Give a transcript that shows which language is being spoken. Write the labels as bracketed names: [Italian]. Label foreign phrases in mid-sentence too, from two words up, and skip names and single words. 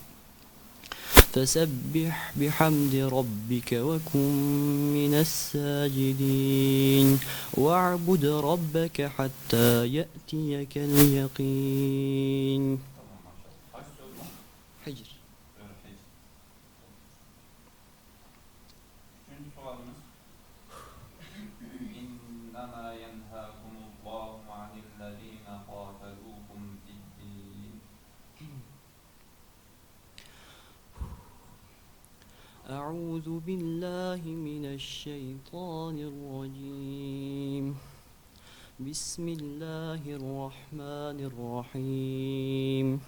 [Arabic] فسبح بحمد ربك وكن من الساجدين واعبد ربك حتى يأتيك اليقين. حجر. [Azerbaijani] Üçüncü sualımız. [Arabic] إنما ينهاكم الله عن الذين قاتلوكم في الدين. أعوذ بالله من الشيطان الرجيم. بسم الله الرحمن الرحيم.